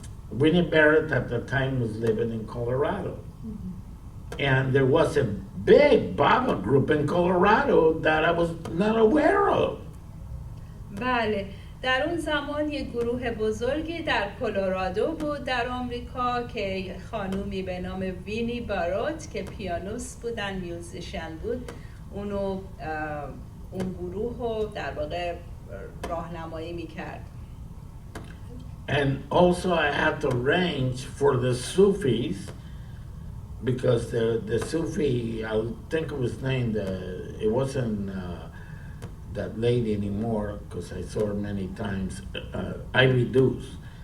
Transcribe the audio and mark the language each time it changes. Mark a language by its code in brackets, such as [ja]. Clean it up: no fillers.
[en] Winnie Barrett at the time was living in Colorado. Mm-hmm. And there was a big Baba group in Colorado that I was not aware of. [fa] بله، در اون زمان یک گروه بزرگی در کلرادو بود در آمریکا که خانومی به نام وینی باروت که پیانوست بودن، میوزیشن بود، اون گروه رو در واقع راهنمایی میکرد. [en] And also I had to arrange for the Sufis because the Sufi, I'll think of his name, it wasn't that lady anymore because I saw her many times, Ivy Deuce.